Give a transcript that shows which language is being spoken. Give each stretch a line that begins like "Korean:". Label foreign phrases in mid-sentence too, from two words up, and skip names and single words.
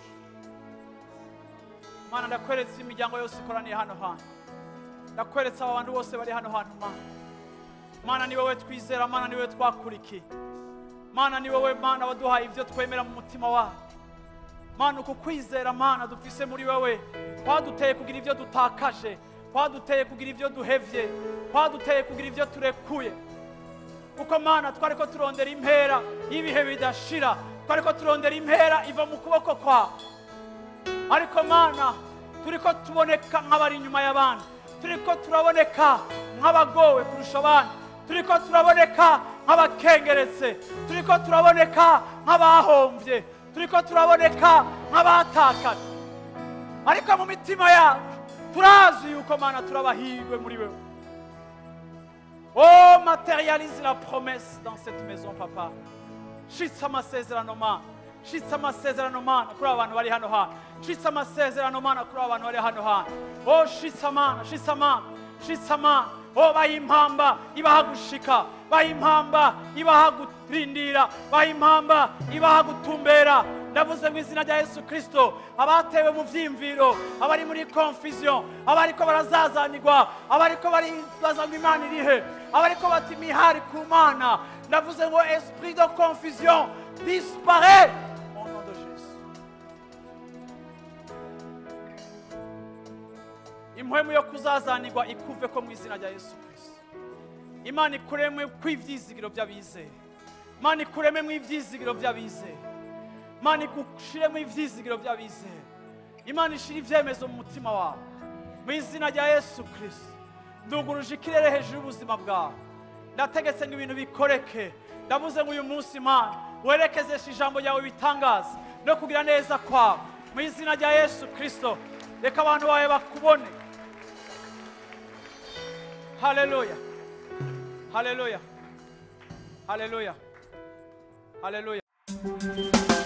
Rundi: Mana, ndakweretse imiryango yose ikoraniye hano hantu, ndakweretse aba bantu bose bari hano hantu Mana. Mana, ni wowe twizera, Mana, ni wowe twakurikiye, Mana, ni wowe Mana waduhaye ibyo twemera mu mutima wacu. Mana, uku kwizera Mana dufise muri wewe kwaduteye kugira ibyo dutakaje, kwaduteye kugira ibyo duhevye, kwaduteye kugira ibyo turekuye. Kuko Mana twariko turondera impera y'ibihe bidashira, twariko turondera impera iva mu kuboko kwawe, ariko Mana turiko tuboneka nk'abari inyuma y'abandi, turiko turaboneka nk'abagowe kurusha abandi, turiko turaboneka nk'abakengeretse, turiko turaboneka nk'abahomvye, turiko turaboneka nk'abatakaje, ariko mu mitima yacu turazi yuko Mana turabahirwe muri wewe.
French: Oh, matérialise la promesse dans cette maison Papa.
Rundi: Shitsa amasezerano Mana, shitsa amasezerano Mana kuri abantu bari hano hantu, shitsa amasezerano Mana kuri abantu bari hano hantu. Oh, shitsa Mana, shitsa Mana, shitsa Mana. Oh, bahimpamba ibahagushika, bahimpamba ibahagurindira, bahimpamba ibahagutumbera. Ndavuze mu izina rya Yesu Kristo, abatewe mu vyimviro, abari muri confusion, abariko barazazanirwa, abariko baribaza ngo Imana irihe, abariko bati mihari ku Mana, ndavuze ngo
French: esprit de confusion disparaît au nom de Jésus.
Rundi: Impwemu yo kuzazanirwa ikuve ko mu izina rya Yesu Kristo. Imana ikuremwe kw'ivyizigiro by'abizeye, Imana ikuremwe mu ivyizigiro by'abizeye, Imana igushiremo ivyizigiro by'abizeye, Imana ishira ivyemezo mu mutima wawe mu izina rya Yesu Kristo. Nduguruje ikirere hejuru y'ubuzima bwawe, ndategetse ngo ibintu bikoreke. Ndavuze ngo uyu munsi Imana werekezeshe ijambo ryawe bitangaza no kugira neza kwawe mu izina rya Yesu Kristo. Reka abantu bawe bakubone. Haleluya, haleluya, haleluya, haleluya.